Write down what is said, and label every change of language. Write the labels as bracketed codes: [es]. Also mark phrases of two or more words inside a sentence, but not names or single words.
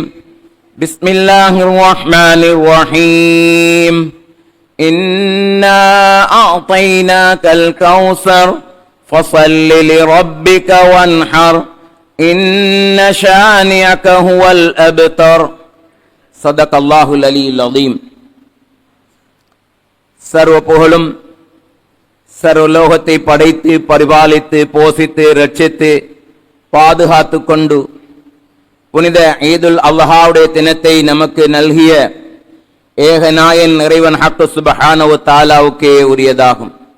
[ar] بسم الله الرحمن الرحيم. إنا أعطيناك الكوثر فصل لربك وانحر إن شانئك هو الأبتر. صدق الله العلي العظيم. [ta] சர்வ புகழும் சர்வலோகத்தை படைத்து பரிபாலித்து போஷித்து ரட்சித்து பாதுகாத்து கொண்டு புனித [ar] عيد الأضحى [ta] தினத்தை நமக்கு நல்கிய ஏகநாயன் இறைவன் [ar] الحق سبحانه وتعالى [ta] உரியதாகும்.